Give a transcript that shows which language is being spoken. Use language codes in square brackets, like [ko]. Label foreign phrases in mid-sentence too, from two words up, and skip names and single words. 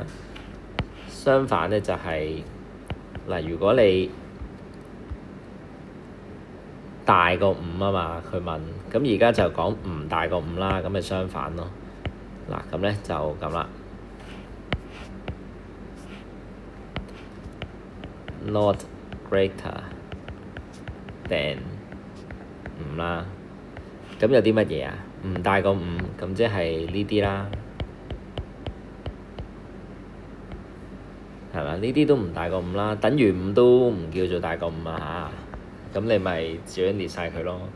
[yue] 相反咧就係嗱，如果你大過5啊嘛，佢問，咁而家就講唔大過5啦，咁咪相反咯。嗱，咁咧就咁啦。 [en] Not greater than 5 [yue] 啦。咁有啲乜嘢啊？唔大過5，咁即係呢啲啦，係嘛？呢啲都唔大過5啦，等於5都唔叫做大過5啊嚇。咁你咪照樣列晒佢咯。